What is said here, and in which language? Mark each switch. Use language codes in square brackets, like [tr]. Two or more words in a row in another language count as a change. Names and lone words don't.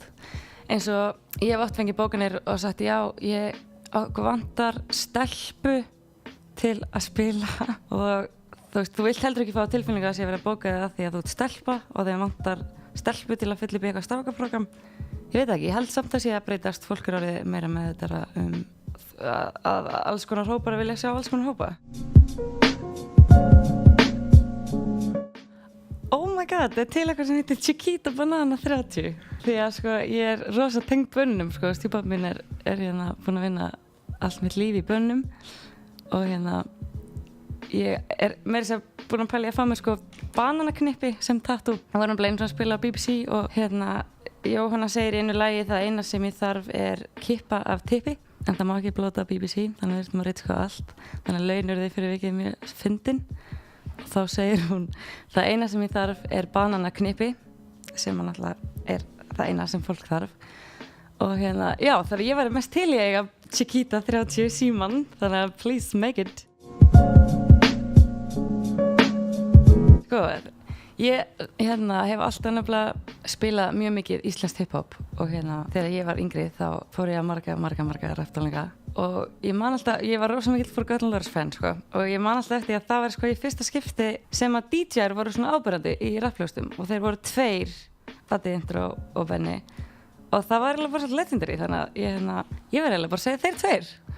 [is] Eins og ég hef oft fengið bókanir og sagt já, ég vantar stelpu til að spila og þú vilt heldur ekki fá tilfinningu að sé verið að bóka þig að því að þú ert stelpa og þegar vantar stelpu til að fylla upp í eitthvað strákaprogram. Ég veit ekki, ég held samt að sé að breytast, fólk orðið meira með þetta að alls konar hópar vilja sjá alls konar hópa. [en] Oh my god, [is] þetta til eitthvað sem heitir Chiquita Banana 30. Því að ég rosa tengd bönnum, stjúpabbi minn er búinn að vinna allt mitt líf í bönnum og ég meira þess að búin að pæla í að fá mér bananaknippi sem tattoo. Það var eins og að spila á BBC og Jóhanna segir í einu lagi það eina sem ég þarf er kippa af tippi en það má ekki blóta á BBC þannig að maður reynt allt þannig að laun eru þið fyrir vikið mjög fyndin og þá segir hún það eina sem ég þarf er bananaknippi sem náttúrulega er það eina sem fólk þarf og já þannig að ég væri mest til í að eiga Chiquita 30 síman þannig að [en] please make it. [is] Ég hef alltaf nefnilega spilað mjög mikið íslenskt hip-hop og þegar ég var yngri þá fór ég að marga rapptónleika og ég man alltaf, ég var rosa mikill Forgotten Lovers fan og ég man alltaf eftir að það var í fyrsta skipti sem að DJ-ar voru svona áberandi í rappljóstum og þeir voru tveir, Fatti Intro og Benny og það var eiginlega bara svolítið legendary þannig að ég verði eiginlega bara að segja þeir tveir.